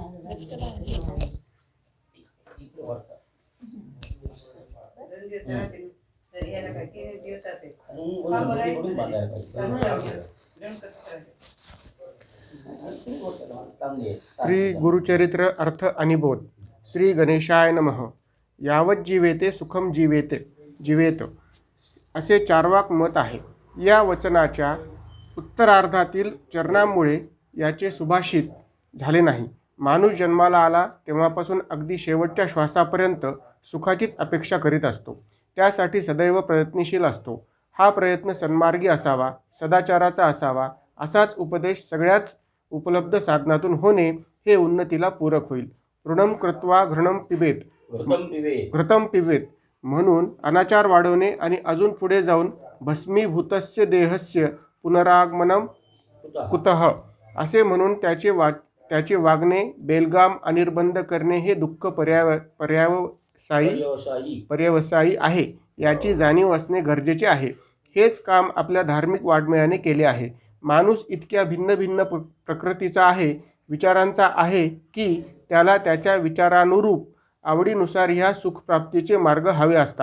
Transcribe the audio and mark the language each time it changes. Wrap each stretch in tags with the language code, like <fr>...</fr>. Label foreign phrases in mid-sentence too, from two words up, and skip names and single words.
<mr>श्री गुरुचरित्र अर्थ आणि बोध</mr> <sa>श्री गणेशाय नमः यावत जीवेते सुखम जीवेत</sa> <mr>असे चार्वाक मत आहे. या वचनाच्या उत्तरार्धातील चरणांमुळे याचे सुभाषित झाले नाही. माणूस जन्माला आला तेव्हापासून अगदी शेवटच्या श्वासापर्यंत सुखाचीच अपेक्षा करीत असतो. त्यासाठी सदैव प्रयत्नशील असतो. हा प्रयत्न सन्मार्गी असावा, सदाचाराचा असावा. असाच उपदेश सगळ्याच उपलब्ध साधनातून होणे हे उन्नतीला पूरक होईल.</mr> <sa>ऋणम कृत्वा घृणम घृतम पिबेत</sa> <mr>म्हणून अनाचार वाढवणे आणि अजून पुढे जाऊन</mr> <sa>भस्मीभूतस्य देहस्य पुनरागमनम कुतः</sa> <mr>असे म्हणून त्याचे वागणे बेलगाम अनिर्बंध करणे हे दुःख पर्यवसायी आहे. याची जाणीव असणे गरजेचे आहे. हेच काम आपल्या धार्मिक वाङ्मयाने केले आहे. माणूस इतक्या भिन्न भिन्न प्रकृतीचा आहे, विचारांचा आहे की त्याला त्याच्या विचारानुरूप आवडीनुसार ह्या सुखप्राप्तीचे मार्ग हवे असतात.</mr>